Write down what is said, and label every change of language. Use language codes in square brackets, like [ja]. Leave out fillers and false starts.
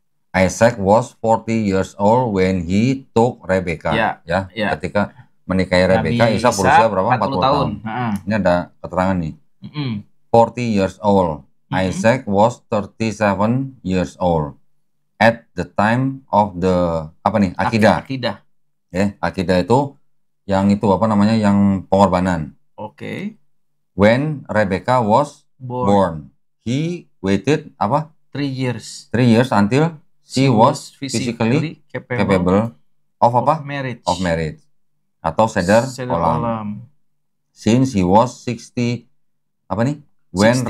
[en] Isaac was 40 years old when he took Rebecca. [id] Ya. Ketika menikahi Rebecca, Ishak berusia berapa? 40 tahun. Ini ada keterangan nih. [en] 40 years old. Isaac was 37 years old at the time of the Akidah. Akidah. [id] Ya, Akidah itu yang itu yang pengorbanan. Oke. [en] When Rebecca was born, he waited 3 years. 3 years until she was physically capable of marriage. Of marriage. Atau seder olam. Since he was 60 when 60.